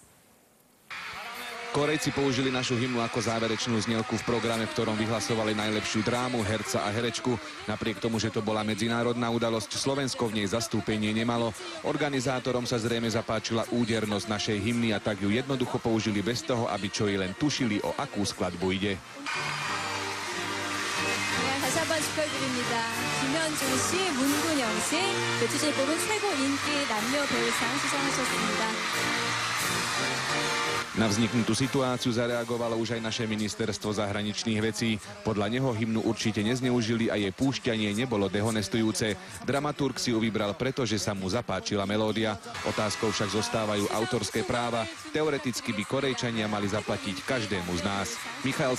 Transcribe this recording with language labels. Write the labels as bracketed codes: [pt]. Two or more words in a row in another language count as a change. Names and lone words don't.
[sk] Korejci použili našu hymnu ako záverečnú znielku v programe, v ktorom vyhlasovali najlepšiu drámu, herca a herečku. Napriek tomu, že to bola medzinárodná udalosť, Slovensko v nej zastúpenie nemalo. Organizátorom sa zrejme zapáčila údernosť našej hymny a tak ju jednoducho použili bez toho, aby čo i len tušili, o akú skladbu ide. [ko] 다시 한번 축하드립니다. 김현중 씨, 문근영 씨, 매출을 뽑은 최고 인기 남녀 배우상 수상하셨습니다. [sk] Na vzniknutú situáciu zareagovalo už aj naše ministerstvo zahraničných vecí. Podľa neho hymnu určite nezneužili a jej púšťanie nebolo dehonestujúce. Dramaturg si ju vybral preto, že sa mu zapáčila melódia. Otázkou však zostávajú autorské práva. Teoreticky by Korejčania mali zaplatiť každému z nás.